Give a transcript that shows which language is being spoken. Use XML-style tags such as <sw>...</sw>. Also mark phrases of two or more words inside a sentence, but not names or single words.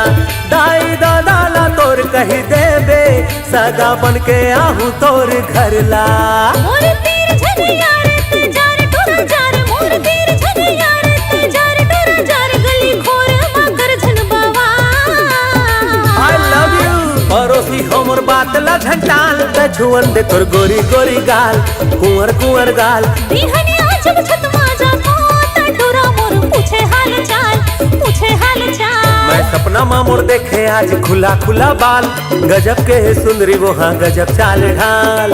<hne>दाई दादा ला तोर कही देबे, सगा बन के आहू तोर घर ला। मोर तीर झनिया रे ते जार टोरा जार, मोर तीर झनिया रे ते जार टोरा जार। गली खोर माकर झन बावा</hne> <en>I love you।</en> <hne>पड़ोसी हमर बात ला झंटाल, ते छुअन दे तोर गोरी गोरी गाल, कुंवर कुंवर गाल। बिहनिया जब छत मा जातो टटूरा मोर पूछे हाल चाल, पूछे हाल चाल। मैं सपना मा मोर देखे आज खुला खुला बाल, गजब के है सुंदरी वो हाँ गजब चाल ढाल।</hne>